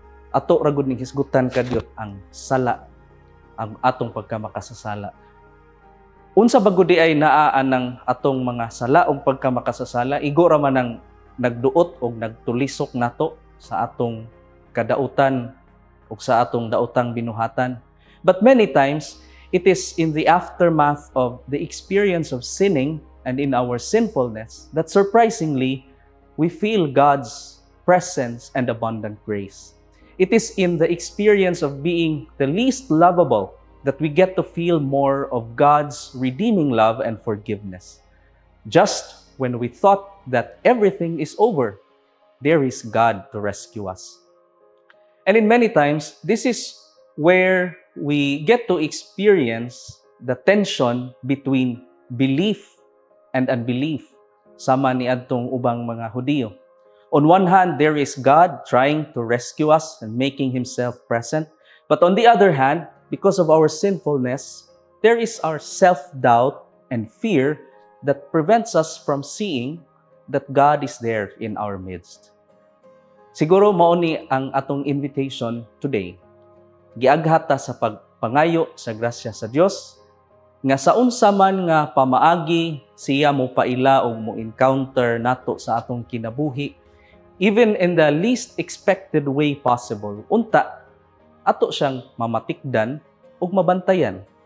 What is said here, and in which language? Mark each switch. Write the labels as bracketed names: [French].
[Cebuano] Ato ra gud ning hisgutan kadyot ang sala, ang atong pagkamakasasala. Unsa bagud di ay naa ng atong mga sala o pagkamakasasala, igo ra man ang nagduot o nagtulisok nato sa atong kadautan o sa atong daotang binuhatan. [English] But many times, it is in the aftermath of the experience of sinning and in our sinfulness that surprisingly, we feel God's presence and abundant grace. It is in the experience of being the least lovable that we get to feel more of God's redeeming love and forgiveness. Just when we thought that everything is over, there is God to rescue us. And in many times, this is where we get to experience the tension between belief and unbelief [Cebuano] sama ni adtong ubang mga Hudiyo. [English] On one hand, there is God trying to rescue us and making Himself present. But on the other hand, because of our sinfulness, there is our self-doubt and fear that prevents us from seeing that God is there in our midst. [Cebuano] Siguro mao ni ang atong invitation today. Giaghata sa pagpangayo sa grasya sa Dios nga sa unsa man nga pamaagi siya mo paila o mo encounter nato sa atong kinabuhi, [English] even in the least expected way possible, [Cebuano] unta, ato siyang mamatikdan ug mabantayan.